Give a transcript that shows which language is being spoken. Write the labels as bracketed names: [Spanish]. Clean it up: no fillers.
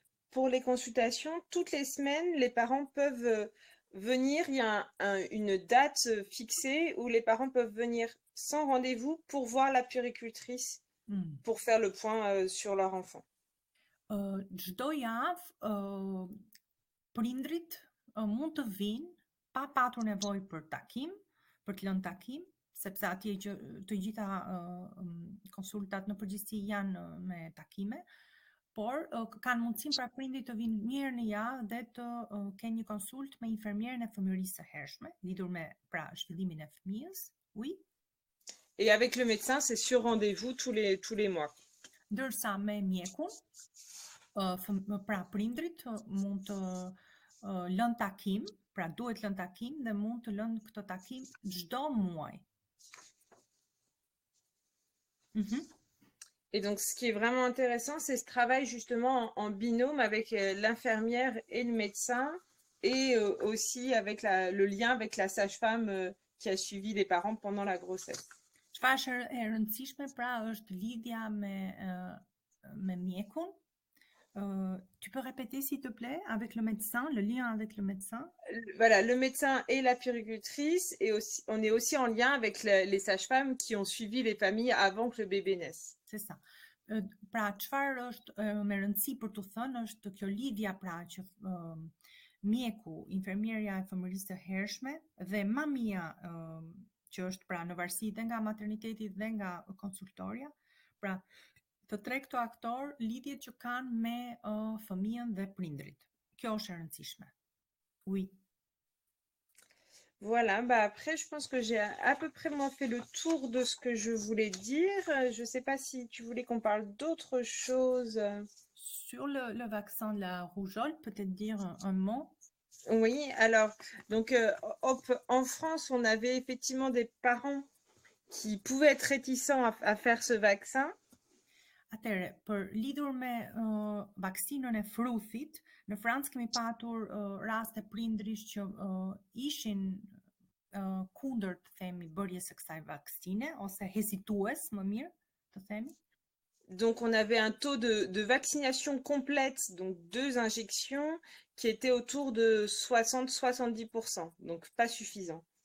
[French] pour les consultations, toutes les semaines, les parents peuvent venir. Il y a une date fixée où les parents peuvent venir sans rendez-vous pour voir la puéricultrice Mm. pour faire le point sur leur enfant. [Albanian] Çdo javë prindrit mund të vinë pa patur nevojë për takim, për të lënë takim, sepse atje që të gjitha konsultat në përgjithësi janë me takime, por kanë mundësinë pra prindrit të vinë një herë në javë dhe të kenë një konsult me infermierën e fëmijërisë së hershme, lidhur me pra zhvillimin e fëmijës. [French] Oui. Et avec le médecin, c'est sur rendez-vous tous les mois. [Albanian] Ndërsa me mjekun, pra prindrit mund të lënë takim, pra duhet lënë takim dhe mund të lënë këtë takim çdo muaj. [French] Et donc, ce qui est vraiment intéressant, c'est ce travail justement en binôme avec l'infirmière et le médecin, et aussi avec le lien avec la sage-femme qui a suivi les parents pendant la grossesse. [Albanian] Çfarë është e rëndësishme pra është lidhja me mjekun. [French] Tu peux répéter s'il te plaît, avec le médecin, le lien avec le médecin? Voilà, le médecin et la puéricultrice, et aussi, on est aussi en lien avec les sages-femmes qui ont suivi les familles avant que le bébé naisse. C'est ça. [Albanian] Pra çfarë është me rëndësi për të thënë është kjo lidhja pra që mjeku, infermierja e fëmijërisë së hershme dhe mamia që është pra në varësi dhe nga materniteti dhe nga konsultoria, pra të tre këto aktor lidhjet që kanë me fëmijën dhe prindrit. Kjo është e rëndësishme. [French] Oui. Voilà, bah après, je pense que j'ai à peu près moi fait le tour de ce que je voulais dire. Je ne sais pas si tu voulais qu'on parle d'autre chose. Sur le vaccin de la rougeole, peut-être dire un mot? Oui, alors, donc en France, on avait effectivement des parents qui pouvaient être réticents à faire ce vaccin. [Albanian] Atëre, për lidhur me vaksinën e fruthit, në Francë kemi patur raste prindrish që ishin kundër të themi bërjes së kësaj vaksine ose hezitues, më mirë të themi. [French] Donc, on avait un taux de vaccination complète, donc 2 injections, qui était autour de 60-70%, donc pas suffisant.